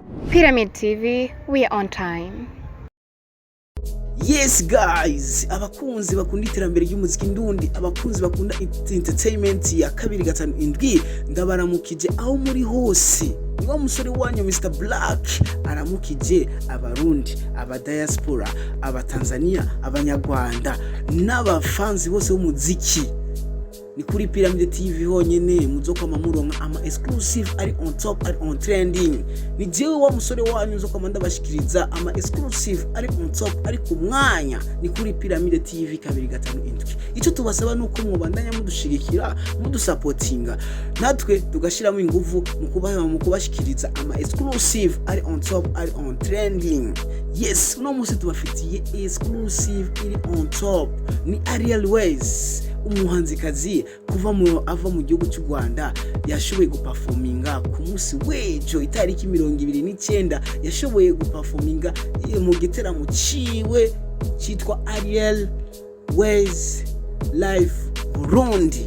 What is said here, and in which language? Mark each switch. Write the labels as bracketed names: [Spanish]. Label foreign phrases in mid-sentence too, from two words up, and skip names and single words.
[English] Pyramid TV, we are on time. Yes guys, [Rundi] abakunzi bakunda iterambere ry'umuziki ndundi, abakunzi bakunda entertainment ya 257 ndabaramukije aho muri hose. Niwa musore wanyu Mr Black aramukije abarundi, abadiaspora, abatanzania, abanyarwanda n'abafanzi bose b'umuziki. Ni kuri Pyramid TV honyene muzokama muronka ama exclusive ari [English] on top, [Rundi] ari [English] on trending. [Rundi] Ni jewe wa musore wanyu muzokama ndabashikiriza ama exclusive ari [English] on top, [Rundi] ari ku mwanya. Ni kuri Pyramid TV 257. Ico tubasaba nuko mwobandanya mudushigikira, mudusupportinga, natwe tugashiramo inguvu mu kubashikiriza ama exclusive ari [English] on top, [Rundi] ari [English] on trending. [Rundi] Yes, uno musi tubafitiye exclusive iri [English] on top. [Rundi] Ni Ariel Wayz, umuhanzikazi ava mu gihugu cy'u Rwanda, yashoboye guperforminga ku munsi w'ejo itariki 29 yashoboye guperforminga mu giteramo ciwe cyitwa Ariel Wayz live Burundi.